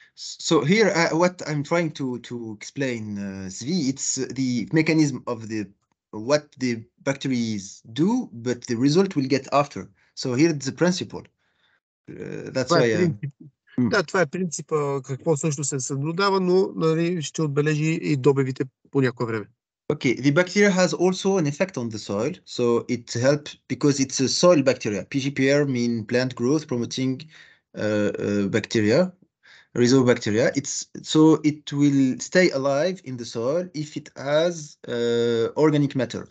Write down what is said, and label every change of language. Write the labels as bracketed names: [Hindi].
[English] So here what I'm trying to explain, Zvi, it's the mechanism of what the bacteria do, but the result will get after. So here it's the principle. That's why. [Bulgarian] Да, това е принципа, какво също се съблюдава, но нали, ще отбележи и добивите по някое време. [English] Okay, the bacteria has also an effect on the soil. So it helps because it's a soil bacteria. PGPR mean plant growth promoting bacteria, rhizobacteria. So it will stay alive in the soil if it has organic matter.